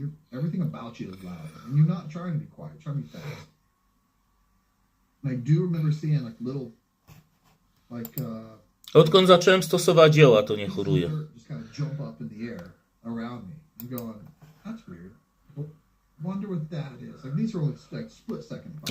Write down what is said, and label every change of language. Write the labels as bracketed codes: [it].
[en] Everything about you is loud, and you're not trying to be quiet. You're trying to be fast. And I do remember seeing little, [pl] Odkąd zacząłem stosować dzieła, to nie choruję. [en] Just kind of jump up in the air around me. I'm going, that's weird. Wonder what that is. Like these are like split second.